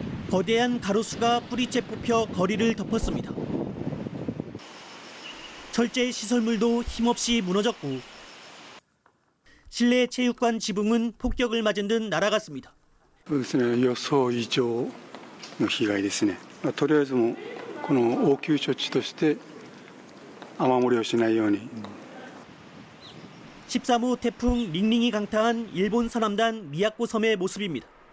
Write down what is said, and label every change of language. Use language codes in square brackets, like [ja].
[ko] 거대한 가로수가 뿌리째 뽑혀 거리를 덮었습니다. 철제 시설물도 힘없이 무너졌고 실내 체육관 지붕은 폭격을 맞은 듯 날아갔습니다. [ja] 予想以上の被害ですね。とりあえずもこの応急処置として雨漏りをしないように。 [ko] 13호 태풍 링링이 강타한 일본 서남단 미야코 섬의 모습입니다.